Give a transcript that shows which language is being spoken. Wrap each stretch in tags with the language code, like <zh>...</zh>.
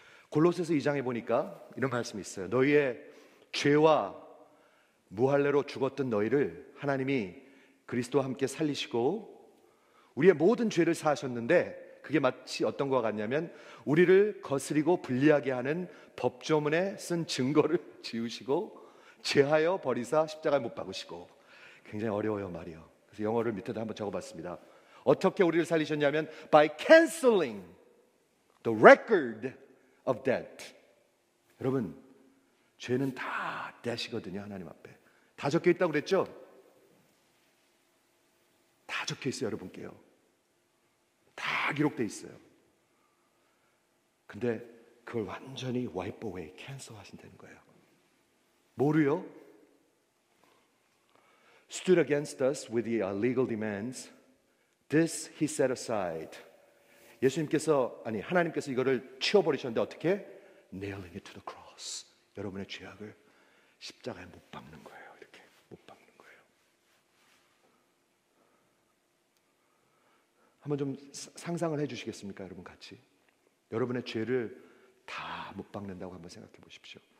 <ko>골로새서 2장에 보니까 이런 말씀이 있어요. 너희의 죄와 무할례로 죽었던 너희를 하나님이 그리스도와 함께 살리시고 우리의 모든 죄를 사하셨는데, 그게 마치 어떤 것과 같냐면 우리를 거스리고 불리하게 하는 법조문에 쓴 증거를 지우시고 제하여 버리사 십자가에 못 박으시고. 굉장히 어려워요, 말이요. 그래서 영어를 밑에다 한번 적어봤습니다. 어떻게 우리를 살리셨냐면</ko> <en>by canceling the record of debt.</en> <ko>여러분, 죄는 다</ko> <en>debt</en> <ko>이거든요. 하나님 앞에 다 적혀 있다고 그랬죠? 다 적혀 있어요. 여러분께요, 다 기록돼 있어요. 근데 그걸 완전히</ko> <en>wipe away, cancel</en> <ko>하신다는 거예요. 뭐를요?</ko> <en>stood against us with the legal demands. This he set aside.</en> <ko>예수님께서, 아니 하나님께서 이거를 치워버리셨는데 어떻게?</ko> <en>Nailing it to the cross.</en> <ko>여러분의 죄악을 십자가에 못 박는 거예요. 이렇게 못 박는 거예요. 한번 좀 상상을 해주시겠습니까, 여러분 같이? 여러분의 죄를 다 못 박는다고 한번 생각해 보십시오.</ko>